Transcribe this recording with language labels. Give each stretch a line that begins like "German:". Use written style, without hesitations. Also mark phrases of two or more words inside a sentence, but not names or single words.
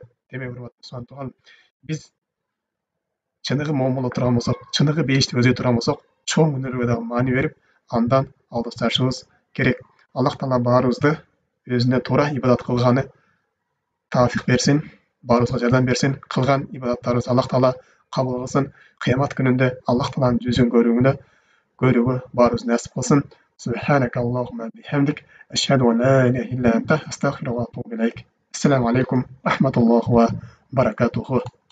Kyrgyz: Демек, урматтуу тууган, биз чыныгы момунда турган болсок, чыныгы бейишти көздөй турган болсок, чоң күнөөлөргө дагы маани берип, андан алдашышыбыз керек. Аллах таала баарыбызды өзүнө туура ибадат кылганы тафик берсин, баарыбызга жардам берсин, кылган ибадаттарыбызды Аллах таала кабыл кылсын. Кыямат күнүндө Аллах тааланын жүзүн көрүүгө баарыбызга насип кылсын.
Arabic: سبحانك اللهم وبحمدك، أشهد أن لا إله إلا أنت، أستغفرك وأتوب إليك. السلام عليكم ورحمة الله وبركاته.